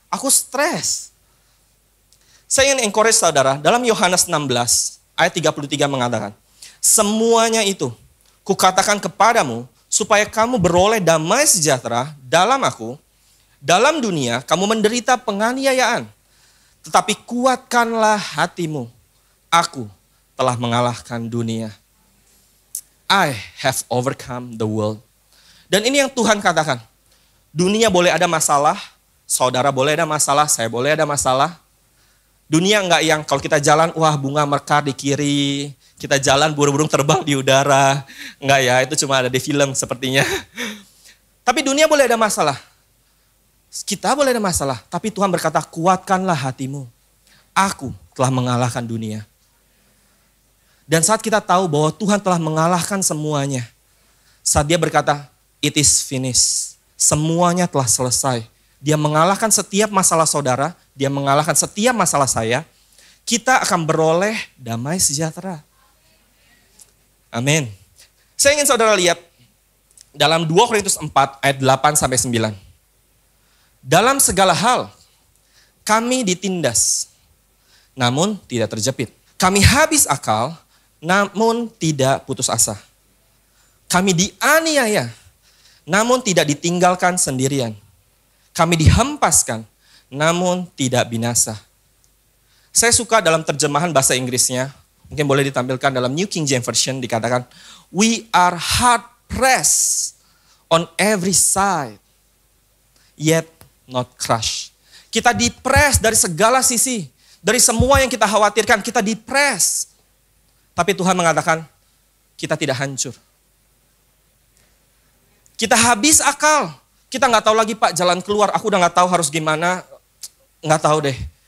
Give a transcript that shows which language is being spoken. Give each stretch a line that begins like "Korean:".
Indonesian: Aku stres. Saya ingin encourage saudara, dalam Yohanes 16 ayat 33 mengatakan, semuanya itu kukatakan kepadamu supaya kamu beroleh damai sejahtera dalam aku. Dalam dunia kamu menderita penganiayaan. Tetapi kuatkanlah hatimu. Aku telah mengalahkan dunia.
English: I have overcome the world.
Indonesian: Dan ini yang Tuhan katakan. Dunia boleh ada masalah. Saudara boleh ada masalah. Saya boleh ada masalah. Dunia enggak yang kalau kita jalan, bunga mekar di kiri. Kita jalan burung-burung terbang di udara. Enggak ya, itu cuma ada di film sepertinya. Tapi dunia boleh ada masalah. Kita boleh ada masalah. Tapi Tuhan berkata, kuatkanlah hatimu. Aku telah mengalahkan dunia. Dan saat kita tahu bahwa Tuhan telah mengalahkan semuanya. Saat dia berkata,
English: it is finished.
Indonesian: Semuanya telah selesai. Dia mengalahkan setiap masalah saudara. Dia mengalahkan setiap masalah saya. Kita akan beroleh damai sejahtera. Amin. Saya ingin saudara lihat dalam 2 Korintus 4 ayat 8-9. Dalam segala hal kami ditindas, namun tidak terjepit. Kami habis akal, namun tidak putus asa. Kami dianiaya, namun tidak ditinggalkan sendirian. Kami dihempaskan, namun tidak binasa. Saya suka dalam terjemahan bahasa Inggrisnya, mungkin boleh ditampilkan dalam New King James Version dikatakan,
English: we are hard pressed, on every side, yet not crushed.
Indonesian: Kita dipres dari segala sisi, dari semua yang kita khawatirkan, kita dipres. Tapi Tuhan mengatakan, kita tidak hancur. Kita habis akal. Kita nggak tahu lagi Pak jalan keluar, aku udah nggak tahu harus gimana, nggak tahu deh.